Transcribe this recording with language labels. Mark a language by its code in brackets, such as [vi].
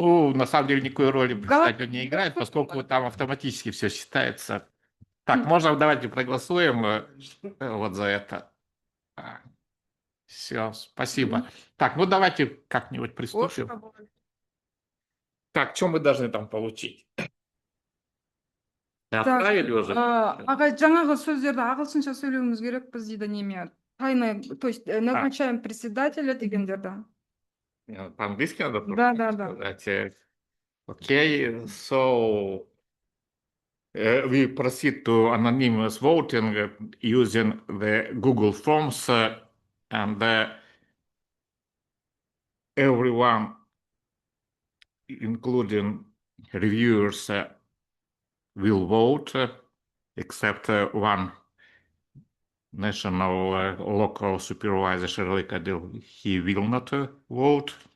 [ru] Ну, на самом деле, никакой роли председатель не играет, поскольку там автоматически все считается. Так, можно, давайте проголосуем вот за это. Все, спасибо. Так, ну давайте как-нибудь приступим. Так, что мы должны там получить? Отправили уже? [kk] Аға, жаңағы сөздерді ағылшынша сөйлеуіміз керекпіз дейді неме. [ru] Тайное, то есть назначаем председателя [kk] дегендерді. [ru] По-английски надо Да. сказать. [en] Окей, so we proceed to anonymous voting using the Google Forms and everyone, including reviewers, will vote except one national local supervisor, Shirley Kadil, he will not vote.